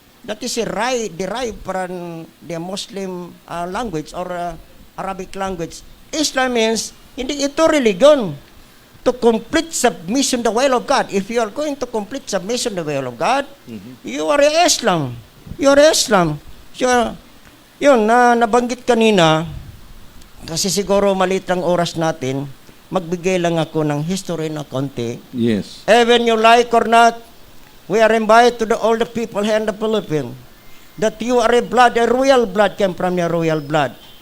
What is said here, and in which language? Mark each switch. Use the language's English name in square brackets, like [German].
[English] That is derived from the Muslim language or Arabic language. Islam means, [Filipino] hindi ito [English] religion. To complete submission the will of God. If you are going to complete submission the will of God, you are Islam. You are Islam. [Filipino] So, yun, nabanggit kanina, kasi siguro maliit ang oras natin, magbigay lang ako ng history na konti. [English] Yes. Even you like or not, we are invited to all the people here in the Philippines that you are a royal blood came from your royal blood.